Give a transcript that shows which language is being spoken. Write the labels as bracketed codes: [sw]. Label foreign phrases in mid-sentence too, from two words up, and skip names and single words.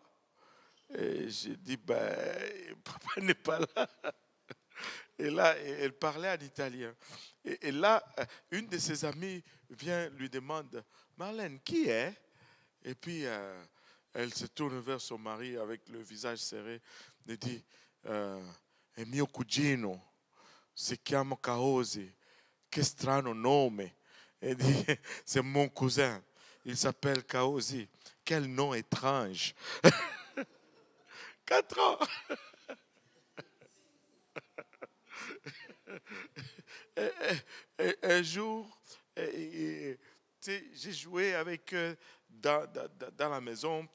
[fr] Et j'ai dit, papa n'est pas là. Et là, elle parlait en italien. Et là, une de ses amies vient, lui demande, Marlène, qui est? Et puis, elle se tourne vers son mari avec le visage serré. Elle dit, [it] è mio cugino, si chiama Kaosi. Che strano nome. [fr] Elle dit, c'est mon cousin. Il s'appelle Kaosi. Quel nom étrange. 4 ans. Un jour, j'ai joué avec eux dans la maison.